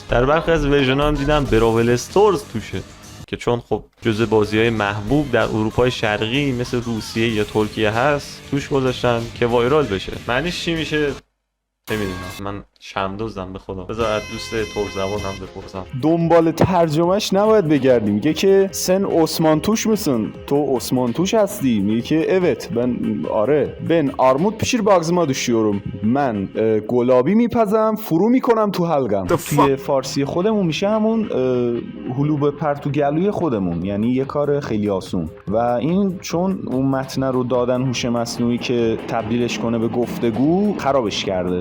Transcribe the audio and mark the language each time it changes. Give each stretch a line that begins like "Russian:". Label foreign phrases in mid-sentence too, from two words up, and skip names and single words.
Persian: در برخی از ورژن‌ها هم دیدم براول استورز توشه که چون خب جزء بازی‌های محبوب در اروپای شرقی مثل روسیه یا ترکیه هست توش گذاشتن که وایرال بشه. معنیش چی میشه؟ نمیدونم. من شمدوزم به خدا. بذار از دوست ترک زبانم بپرسم. دنبال ترجمهش نباید بگردیم. میگه که سن عثمان توش مسن. تو عثمان توش هستی؟ میگه که
Turkish: evet ben
Persian: آره.
Turkish: Ben armut pişir bagzıma düşüyorum.
Persian: من گلابی میپزم فرو میکنم تو حلقم. توی فارسی خودمون میشه همون هلو پر تو گلوی خودمون، یعنی یه کار خیلی آسون. و این چون اون متن رو دادن هوش مصنوعی که تبدیلش کنه به گفتگو خرابش کرده.